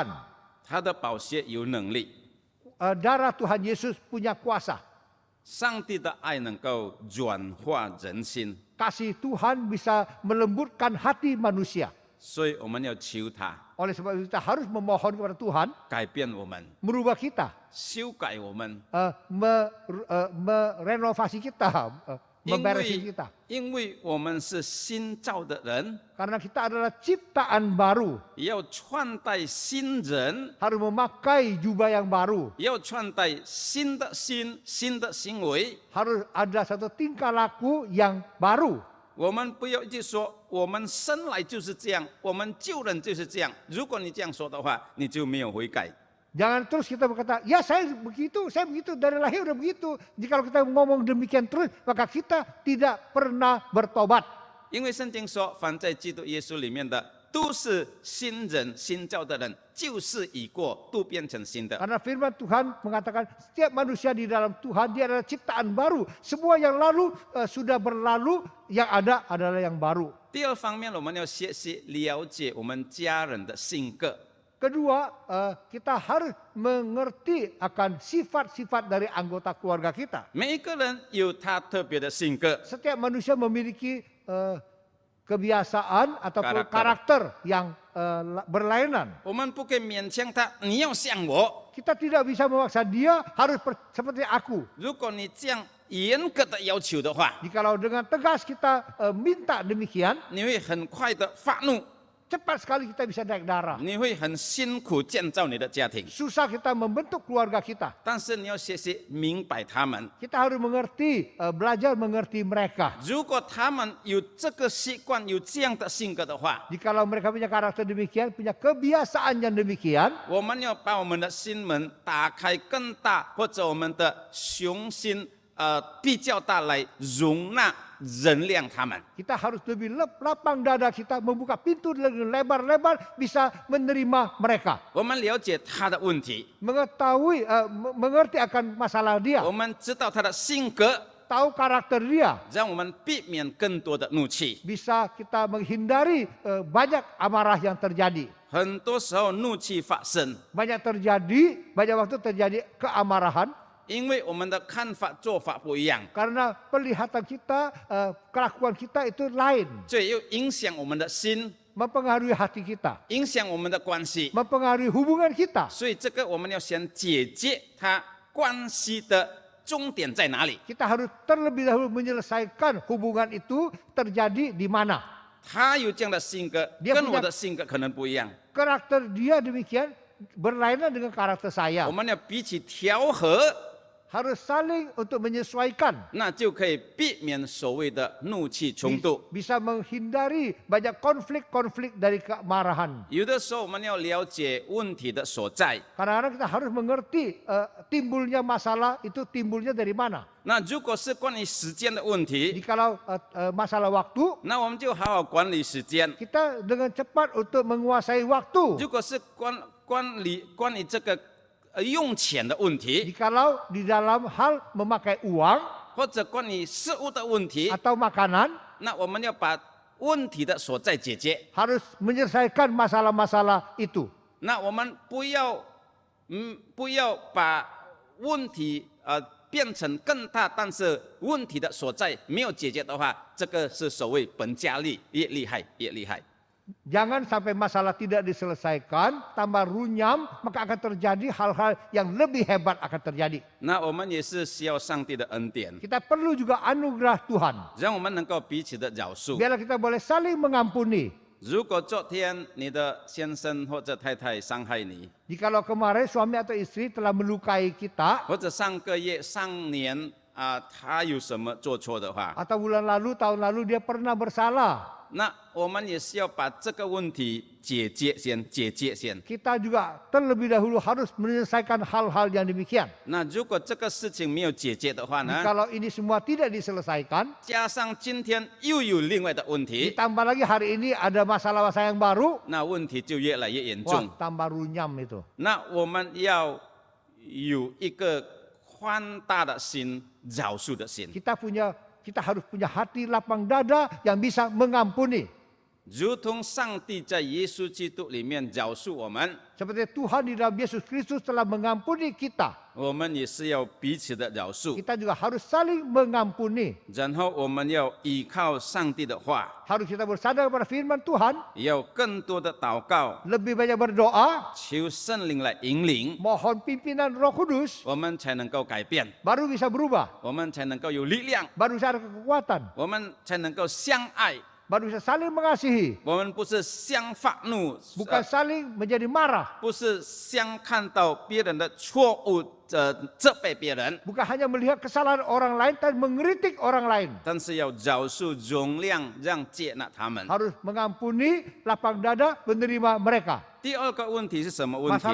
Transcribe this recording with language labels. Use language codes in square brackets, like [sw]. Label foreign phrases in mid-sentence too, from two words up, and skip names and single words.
[zh] 他的宝血有能力， [id] Darah Tuhan Yesus punya kuasa. [zh] 上帝的爱能够软化人心， [id] Kasih Tuhan bisa melembutkan hati manusia. [zh] 所以我们要求他 [id] Oleh sebab itu kita harus memohon kepada Tuhan [zh] 改变我们， [id] merubah kita, [zh] 修改我们， [id] merenovasi kita, memberesin kita. [zh] 因为我们是新造的人， [id] Karena kita adalah ciptaan baru, [zh] 要穿戴新人， [id] harus memakai jubah yang baru, [zh] 要穿戴新的心、新的行为。 [id] harus ada satu tingkah laku yang baru. [zh] 我们不要一直说我们生来就是这样，我们旧人就是这样。如果你这样说的话，你就没有悔改。 [id] Jangan terus kita berkata, ya saya begitu, dari lahir udah begitu. Jika kita ngomong demikian terus, maka kita tidak pernah bertobat. [zh] 因为圣经说，凡在基督耶稣里面的，都是新人、新造的人，旧事已过，都变成新的。 [id] Karena firman Tuhan mengatakan setiap manusia di dalam Tuhan dia adalah ciptaan baru. Semua yang lalu sudah berlalu, yang ada adalah yang baru. [zh] 第二方面，我们要学习了解我们家人的性格。 [id] Kedua, kita harus mengerti akan sifat-sifat dari anggota keluarga kita. [zh] 每一个人有他特别的性格， [id] Setiap manusia memiliki kebiasaan ataupun karakter yang berlainan. [zh] 我们不可以勉强他，你要像我。 [id] Kita tidak bisa memaksa dia harus seperti aku. [zh] 如果你这样严格的要求的话， [id] Jikalau dengan tegas kita minta demikian, [zh] 你会很快的发怒， [id] cepat sekali kita bisa naik darah. [zh] 你会很辛苦建造你的家庭。 [id] Susah kita membentuk keluarga kita. [zh] 但是你要学习明白他们。 [id] Kita harus mengerti, belajar mengerti mereka. [zh] 如果他们有这个习惯，有这样的性格的话， [id] Jikalau mereka punya karakter demikian, punya kebiasaan yang demikian, [zh] 我们要把我们的心门打开更大，或者我们的雄心比较大来容纳原谅他们。 [id] kita harus lebih lapang dada kita, membuka pintu lebar-lebar, bisa menerima mereka. [zh] 我们了解他的问题， [id] Mengetahui, mengerti akan masalah dia, [zh] 我们知道他的性格， [id] tahu karakter dia. [zh] 让我们避免更多的怒气。 [id] Bisa kita menghindari banyak amarah yang terjadi. [zh] 很多时候怒气发生， [id] Banyak waktu terjadi keamarahan. [zh] 因为我们的看法、做法不一样， [id] Karena pelihatan kita, kelakuan kita itu lain. [zh] 所以又影响我们的心， [id] Mempengaruhi hati kita. [zh] 影响我们的关系。 [id] Mempengaruhi hubungan kita. [zh] 所以这个我们要先解决它关系的终点在哪里。 [id] Kita harus terlebih dahulu menyelesaikan hubungan itu terjadi di mana. [zh] 他有这样的性格， [id] Dia [zh] 跟 [id] punya- [zh] 我的性格可能不一样。 [id] Karakter dia demikian, berlainan dengan karakter [zh] 我 [id] saya. [zh] 们要彼此调和， [id] Harus saling untuk menyesuaikan. [zh] 那就可以避免所谓的怒气冲突。 [id] Bisa menghindari banyak konflik-konflik dari kemarahan. [zh] 有的时候我们要了解问题的所在。 [id] Kadang-kadang kita harus mengerti timbulnya masalah itu timbulnya dari mana. [zh] 那如果是关于时间的问题， [id] Jikalau masalah waktu, [zh] 那我们就好好管理时间。 [id] kita dengan cepat untuk menguasai waktu. [zh] 如果是关于这个用钱的问题， [id] Jikalau di dalam hal memakai uang [zh] 或者关于食物的问题， [id] atau makanan, [zh] 那我们要把问题的所在解决。 [id] harus menyelesaikan masalah-masalah itu. [zh] 那我们不要把问题变成更大，但是问题的所在没有解决的话，这个是所谓本加厉，越厉害越厉害。 [id] Jangan sampai masalah tidak diselesaikan, tambah runyam, maka akan terjadi hal-hal yang lebih hebat akan terjadi. [zh] 那我们也是需要上帝的恩典， [id] Kita perlu juga anugerah Tuhan. [zh] 让我们能够彼此的饶恕。 [id] Biarlah kita boleh saling mengampuni. [zh] 如果昨天你的先生或者太太伤害你， [id] Jikalau kemarin suami atau istri telah melukai kita, [zh] 或者上个月、上年他有什么做错的话， [id] atau bulan lalu, tahun lalu dia pernah bersalah, [zh] 那我们也是要把这个问题解决先。 [id] kita juga terlebih dahulu harus menyelesaikan hal-hal yang demikian. [zh] 那如果这个事情没有解决的话呢？ [id] Kalau ini semua tidak diselesaikan, [zh] 加上今天又有另外的问题， [id] ditambah lagi hari ini ada masalah-masalah yang baru, [zh] 那问题就越来越严 wah 重。 [id] tambah runyam itu. [zh] 那我们要有一个宽大的心、饶恕的心。 [id] Kita harus punya hati lapang dada yang bisa mengampuni. [zh] 如同上帝在耶稣基督里面饶恕我们， [id] Seperti Tuhan di dalam Yesus Kristus telah mengampuni kita, [zh] 我们也是要彼此的饶恕。 [id] kita juga harus saling mengampuni. [zh] 然后我们要依靠上帝的话， [id] Harus kita bersandar kepada firman Tuhan, [zh] 要更多的祷告， [id] lebih banyak berdoa, [zh] 求圣灵来引领， [id] mohon pimpinan Roh Kudus, [zh] 我们才能够改变， [id] baru bisa berubah, [zh] 我们才能够有力量， [id] baru bisa ada kekuatan, [zh] 我们才能够相爱。 [id] baru bisa saling mengasihi, [zh] 我们不是相发怒， [id] bukan saling menjadi marah, [zh] 不是相看到别人的错误，责备别人， [id] bukan hanya melihat kesalahan orang lain dan mengkritik orang lain. [zh] 但是要饶恕、容谅、让接纳他们。 [id] Harus mengampuni, lapang dada, menerima mereka. [zh] 第二个问题是什么问题